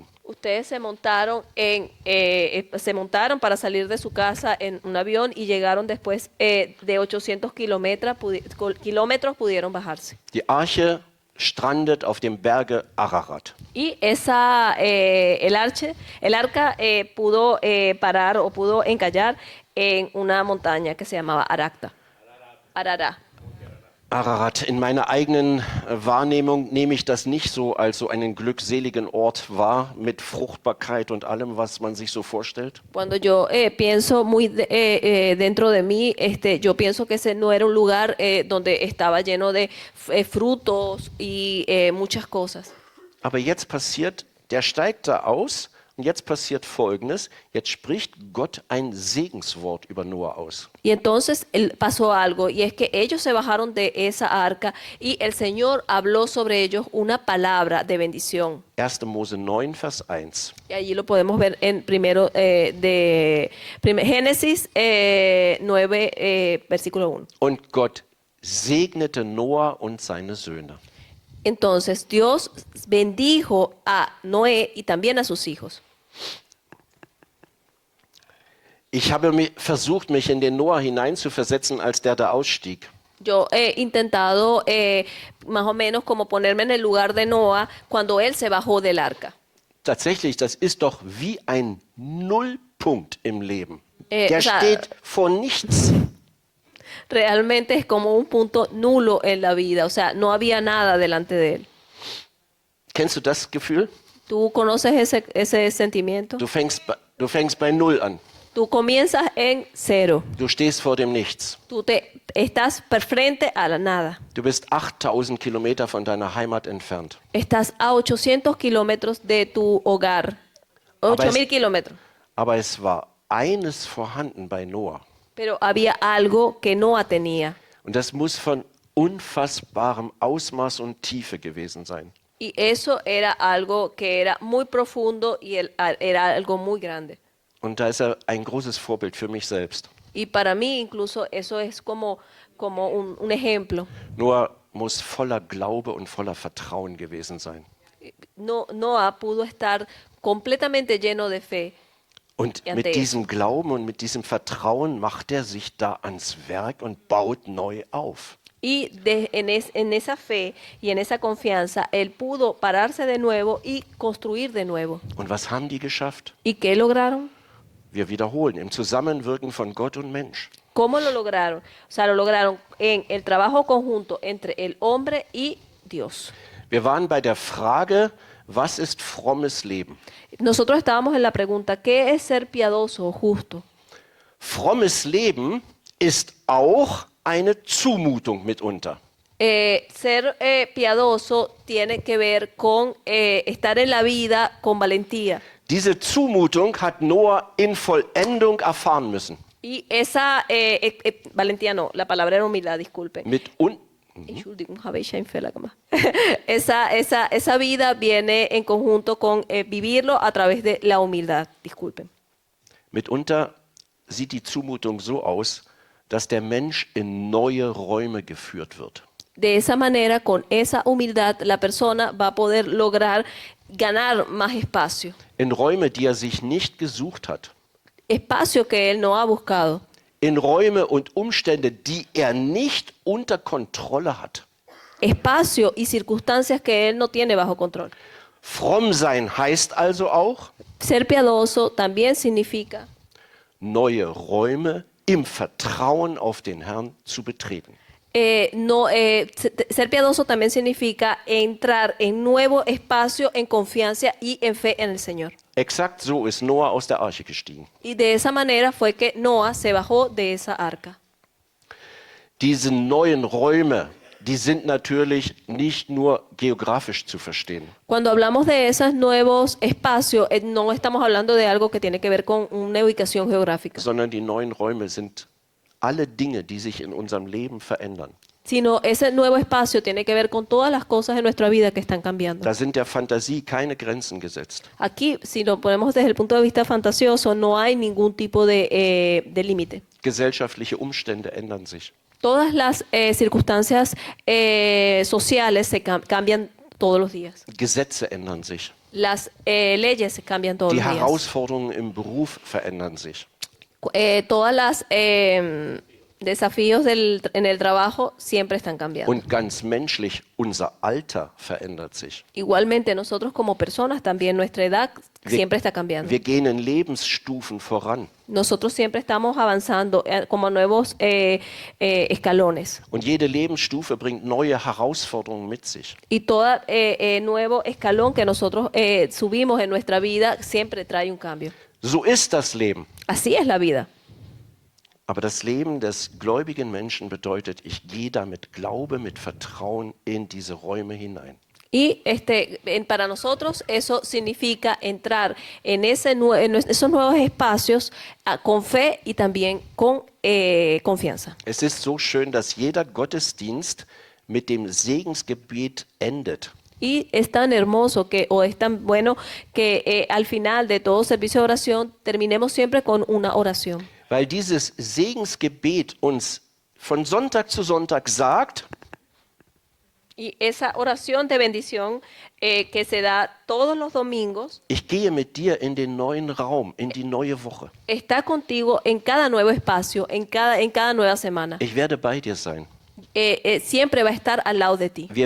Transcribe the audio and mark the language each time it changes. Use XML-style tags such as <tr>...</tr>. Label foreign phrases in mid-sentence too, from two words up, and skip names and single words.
<es>Ustedes se montaron para salir de su casa en un avión y llegaron después de 800 kilómetros pudieron bajarse.</es> <de>Die Arche strandet auf dem Berge Ararat.</de> <es>Y el arca pudo parar o pudo encallar en una montaña que se llamaba Arará.</es> <de>Ararat, in meiner eigenen Wahrnehmung nehme ich das nicht so als so einen glückseligen Ort wahr, mit Fruchtbarkeit und allem, was man sich so vorstellt.</de> <es>Cuando yo pienso muy dentro de mí, yo pienso que ese no era un lugar donde estaba lleno de frutos y muchas cosas.</es> <de>Aber jetzt passiert, der steigt da aus und jetzt passiert Folgendes. Jetzt spricht Gott ein Segenswort über Noah aus.</de> <es>Y entonces pasó algo, y es que ellos se bajaron de esa arca y el Señor habló sobre ellos una palabra de bendición.</es> <de>1. Mose 9, Vers 1.</de> <es>Y allí lo podemos ver en Génesis 9, versículo 1.</es> <de>Und Gott segnete Noah und seine Söhne.</de> <es>Entonces Dios bendijo a Noé y también a sus hijos.</es> <de>Ich habe versucht, mich in den Noah hineinzuversetzen, als der da ausstieg.</de> <es>Yo he intentado más o menos como ponerme en el lugar de Noah cuando él se bajó del arca.</es> <de>Tatsächlich, das ist doch wie ein Nullpunkt im Leben.</de> <es>O</es> <de>Der</de> <es>sea,</es> <de>steht vor nichts.</de> <es>Realmente es como un punto nulo en la vida, o sea, no había nada delante de él.</es> <de>Kennst du das Gefühl?</de> <es>¿Tú conoces ese sentimiento?</es> <de>Du fängst bei Null an.</de> <es>Tú comienzas en cero.</es> <de>Du stehst vor dem Nichts.</de> <es>Estás frente a la nada.</es> <de>Du bist 8000 Kilometer von deiner Heimat entfernt.</de> <es>Estás a 800 kilómetros de tu hogar. 8000 kilómetros.</es> <de>Aber es war eines vorhanden bei Noah.</de> <es>Pero había algo que Noah tenía.</es> <de>Und das muss von unfassbarem Ausmaß und Tiefe gewesen sein.</de> <es>Y eso era algo que era muy profundo y era algo muy grande.</es> <de>Und da ist er ein großes Vorbild für mich selbst.</de> <es>Y para mí incluso eso es como un ejemplo.</es> <de>Noah muss voller Glaube und voller Vertrauen gewesen sein.</de> <es>Noah pudo estar completamente lleno de fe.</es> <de>Und Ja, mit der- diesem Glauben und mit diesem Vertrauen macht er sich da ans Werk und baut neu auf.</de> <es>Y en esa fe y en esa confianza, él pudo pararse de nuevo y construir de nuevo.</es> <de>Und was haben die geschafft?</de> <es>¿Y qué lograron?</es> <de>Wir wiederholen, im Zusammenwirken von Gott und Mensch.</de> <es>¿Cómo lo lograron? O sea, lo lograron en el trabajo conjunto entre el hombre y Dios.</es> <de>Wir waren bei der Frage, was ist frommes Leben?</de> <es>Nosotros estábamos en la pregunta, ¿qué es ser piadoso o justo?</es> <de>Frommes Leben ist auch eine Zumutung mitunter.</de> <es>Ser piadoso tiene que ver con estar en la vida con valentía.</es> <de>Diese Zumutung hat Noah in Vollendung erfahren müssen.</de> <es>Y esa valentía no, la palabra era humildad, disculpe.</es> <de>Entschuldigung, habe ich einen Fehler gemacht.</de> <es>esa vida viene en conjunto con vivirlo a través de la humildad, disculpen.</es> <de>Mitunter sieht die Zumutung so aus, dass der Mensch in neue Räume geführt wird.</de> <es>De esa manera, con esa humildad, la persona va a poder lograr ganar más espacio.</es> <de>In Räume, die er sich nicht gesucht hat.</de> <es>Espacio que él no ha buscado.</es> <de>In Räume und Umstände, die er nicht unter Kontrolle hat.</de> <es>Espacio y circunstancias que él no tiene bajo control.</es> <de>Fromm sein heißt also auch,</de> <es>Ser piadoso también significa</es> <de>neue Räume im Vertrauen auf den Herrn zu betreten.</de> <es>ser piadoso también significa entrar en nuevo espacio en confianza y en fe en el Señor.</es> <de>Exakt so ist Noah aus der Arche gestiegen.</de> <es>Y de esa manera fue que Noah se bajó de esa arca.</es> <de>Diese neuen Räume, die sind natürlich nicht nur geografisch zu verstehen.</de> <es>Cuando hablamos de esos nuevos espacios, no estamos hablando de algo que tiene que ver con una ubicación geográfica,</es> <de>Sondern die neuen Räume sind alle Dinge, die sich in unserem Leben verändern.</de> <es>sino ese nuevo espacio tiene que ver con todas las cosas de nuestra vida que están cambiando.</es> <de>Da sind der Fantasie keine Grenzen gesetzt.</de> <es>Aquí, si lo ponemos desde el punto de vista fantasioso, no hay ningún tipo de límite.</es> <de>Gesellschaftliche Umstände ändern sich.</de> <es>Todas las circunstancias sociales se cambian todos los días.</es> <de>Gesetze ändern sich.</de> <es>Las leyes se cambian todos</es> <de>Die</de> <es>los días.</es> <de>Herausforderungen im Beruf verändern sich.</de> <es>Todas las desafíos en el trabajo siempre están cambiando.</es> <de>Und ganz menschlich, unser Alter verändert sich.</de> <es>Igualmente nosotros como personas también nuestra edad siempre está cambiando.</es> <de>Wir gehen in Lebensstufen voran.</de> <es>Nosotros siempre estamos avanzando como nuevos escalones.</es> <de>Und jede Lebensstufe bringt neue Herausforderungen mit sich.</de> <es>Y todo nuevo escalón que nosotros subimos en nuestra vida siempre trae un cambio.</es> <de>So ist das Leben.</de> <es>Así es la vida.</es> <de>Aber das Leben des gläubigen Menschen bedeutet, ich gehe da mit Glaube, mit Vertrauen in diese Räume hinein.</de> <es>Y para nosotros eso significa entrar en esos nuevos espacios con fe y también con confianza.</es> <de>Es ist so schön, dass jeder Gottesdienst mit dem Segensgebet endet.</de> <es>Y es tan hermoso o es tan bueno que al final de todo servicio de oración terminemos siempre con una oración.</es> <de>Weil dieses Segensgebet uns von Sonntag zu Sonntag sagt,</de> <es>Y esa oración de bendición que se da todos los domingos</es> <de>ich gehe mit dir in den neuen Raum, in die neue Woche.</de> <es>está contigo en cada nuevo espacio, en cada nueva semana.</es> <de>Ich werde bei dir sein.</de> <es>Siempre va a estar al lado de ti.</es>